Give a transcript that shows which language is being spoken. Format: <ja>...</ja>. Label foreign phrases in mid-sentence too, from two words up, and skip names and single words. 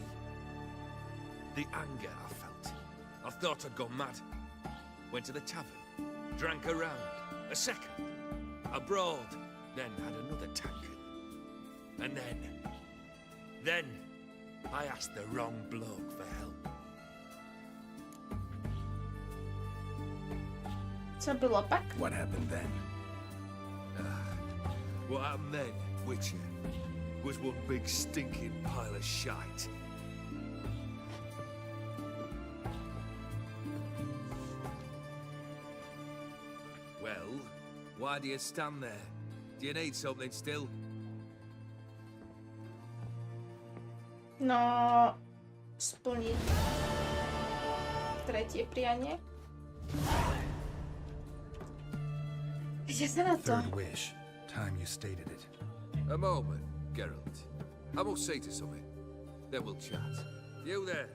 <en>The anger I felt, I thought I'd gone mad. Went to the tavern, drank a round, a second, abroad, then had another tankard. And then, I asked the wrong bloke for help.</en> <cs>Co bylo pak?</cs> <en>What happened then? What happened then, Witcher, was one big stinking pile of shite. Well, why do you stand there? Do you need something still?</en> <sk>No, splniť tretie prianie. Ide sa na to.</sk> <en>Third wish. Time you stated it. A moment, Geralt. I must say to something. Then we'll chat. You there.</en>